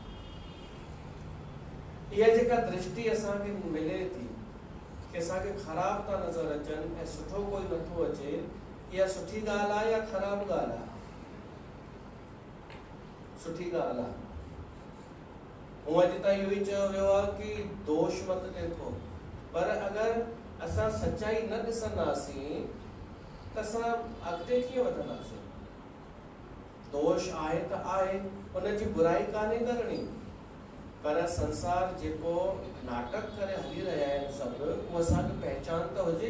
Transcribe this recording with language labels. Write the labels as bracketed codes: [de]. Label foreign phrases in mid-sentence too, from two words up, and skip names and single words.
[sd] इहा जेका दृष्टि असांखे मिले थी कि असांखे ख़राब था नज़र अचनि ऐं सुठो कोई नथो अचे, इहा सुठी ॻाल्हि आहे या ख़राब ॻाल्हि आहे? सुठी ॻाल्हि आहे। हूअं अॼु ताईं इहो ई चयो वियो आहे कि [hi] दोष मत ॾेखो, [sd] पर अगरि असां सच्चाई न ॾिसंदासीं त असां अॻिते कीअं वधंदासीं? दोष आहे त आहे, उनजी बुराई कान्हे करणी, पर संसार जेको नाटक करे हली रहिया आहिनि सभु, उहो असांखे पहचान त हुजे।